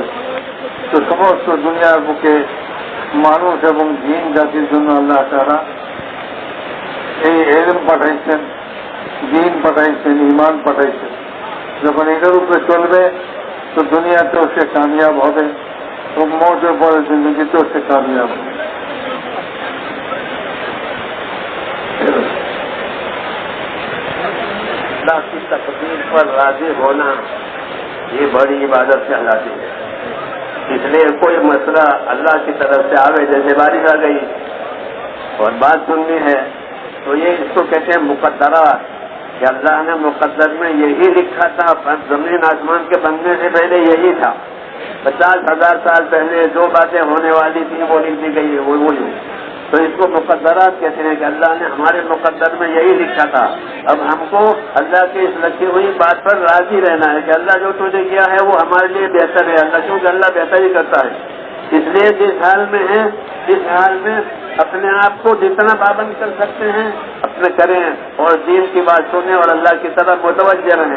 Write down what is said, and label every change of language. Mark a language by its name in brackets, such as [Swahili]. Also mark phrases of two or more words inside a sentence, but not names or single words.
[Bangla] তো সমস্ত দুনিয়ার বুকে মানুষ এবং জিন জাতির জন্য আল্লাহ তাআলা এই ইলম পাঠাইছেন, দিন পাঠাইছেন, ঈমান পাঠাইছেন। যখন এটার উপরে চলবে তো দুনিয়াতেও সে কামিয়াব হবে এবং মওতের পরে জিন্দগিতেও সে কামিয়াব হবে। [Urdu] اللہ کی تقدیر پر راضی ہونا یہ بڑی عبادت کہلاتی ہے۔ اس لیے کوئی مسئلہ اللہ کی طرف سے آوے، جیسے بارش آ گئی اور بات سننی ہے تو یہ اس کو کہتے ہیں مقدرات، کہ اللہ نے مقدر میں یہی لکھا تھا، زمین آسمان کے بننے سے پہلے یہی تھا۔ 50,000 سال پہلے جو باتیں ہونے والی تھی وہ لکھ دی گئی ہے، وہی تو اس کو مقدرات کہتے ہیں کہ اللہ نے ہمارے مقدر میں یہی لکھا تھا. اب ہم کو اللہ کی اس لکھی ہوئی بات پر راضی رہنا ہے کہ اللہ جو تجھے کیا ہے وہ ہمارے لیے بہتر ہے. اللہ کیونکہ اللہ بہتر ہی کرتا ہے۔ اس لیے جس حال میں ہے اس حال میں اپنے آپ کو جتنا پابند کر سکتے ہیں اپنے کریں اور دین کی بات سنے اور اللہ کی طرف متوجہ رہیں.